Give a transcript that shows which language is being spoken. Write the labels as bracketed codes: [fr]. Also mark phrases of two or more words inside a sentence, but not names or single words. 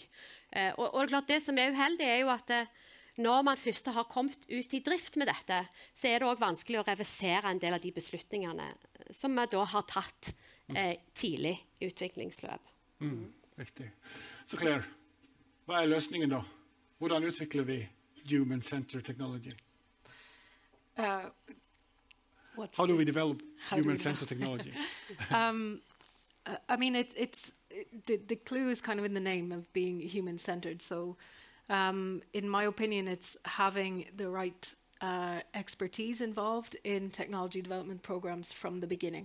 [no] Og klart det som uheldig jo at når man først har kommet ut i drift med dette, så det også vanskelig å reversere en del av de beslutningene som vi da har tatt tidlig i utviklingsløp. Riktig. Så Claire, hva løsningen da? Hvordan utvikler vi [en] human-centered technology? How do we develop human-centered technology? I mean, the clue is kind of in the name of being human-centered. So, in my opinion, it's having the right expertise involved in technology development programs from the beginning.